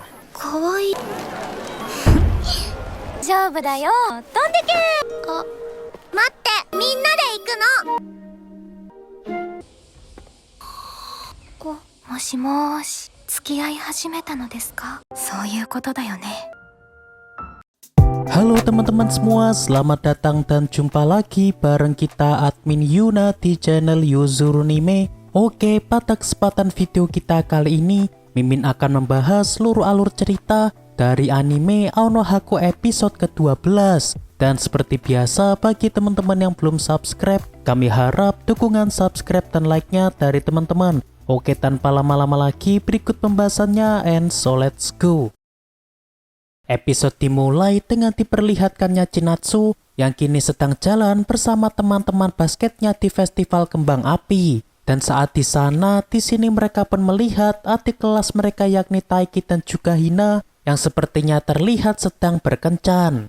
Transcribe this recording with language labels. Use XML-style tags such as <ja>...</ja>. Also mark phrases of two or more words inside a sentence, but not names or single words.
<ja>かわいい勝負だよ、飛んでけ。あ、待って、みんなで行くの。もしもーし、付き合い始めたのですか？そういうことだよね。</ja> <id>Halo teman-teman semua, selamat datang dan jumpa lagi bareng kita admin Yuna di channel Yuzurunime. Oke, pada kesempatan video kita kali ini, Mimin akan membahas seluruh alur cerita dari anime Ao no Haku episode ke-12. Dan seperti biasa, bagi teman-teman yang belum subscribe, kami harap dukungan subscribe dan like-nya dari teman-teman. Oke, tanpa lama-lama lagi, berikut pembahasannya,</id> <en>and so let's go.</en> <id>Episode dimulai dengan diperlihatkannya Chinatsu yang kini sedang jalan bersama teman-teman basketnya di festival kembang api. Dan saat di sana, di sini mereka pun melihat adik kelas mereka yakni Taiki dan juga Hina yang sepertinya terlihat sedang berkencan.</id>